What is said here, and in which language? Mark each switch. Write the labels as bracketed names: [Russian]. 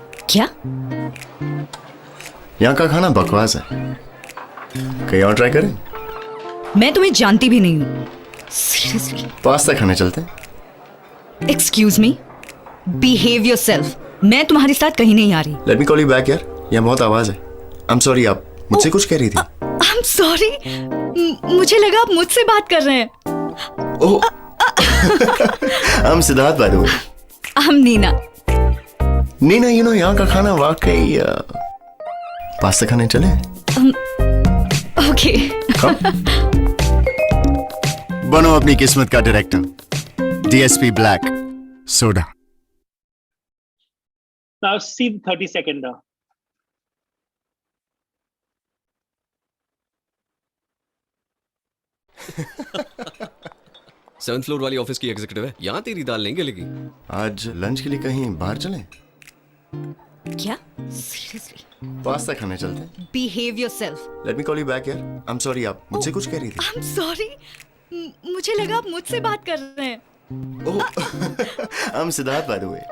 [Hindi] क्या? यहाँ का खाना बकवास है, कहीं और ट्राई करें? मैं तुम्हें जानती भी नहीं हूँ। [English] Seriously? [Hindi] पास्ता खाने चलते हैं? [English] Excuse me? Behave yourself. [Hindi] मैं तुम्हारे साथ कहीं नहीं आ रही। [English] Let me call you back यार, [Hindi] यहाँ बहुत आवाज है। [English] I'm sorry, [Hindi] आप मुझसे कुछ कह रही थी। [English] I'm sorry. [Hindi] मुझे लगा आप मुझसे बात कर रहे हैं। [English] Oh, I'm Siddharth by the way. I'm Neena. [Hindi] Neena, यहाँ का खाना वाकई पास्ता खाने चले? [English] Okay. [Hindi] बनो अपनी किस्मत का director. [English] DSP Black Soda. Now see the 30-second. [Hindi] Seventh floor वाली ऑफिस की एग्जीक्यूटिव है, यहाँ तेरी दाल नहीं गलेगी। आज लंच के लिए कहीं बाहर चलें? क्या? [English] Seriously? [Hindi] पास्ता खाने चलते हैं? [English] Behave yourself. Let me call you back यार। I'm sorry, [Hindi] आप मुझसे कुछ कह रही थी। [English] I'm sorry. [Hindi] मुझे लगा आप मुझसे बात कर रहे हैं। [English] Oh, I'm Siddharth by the way.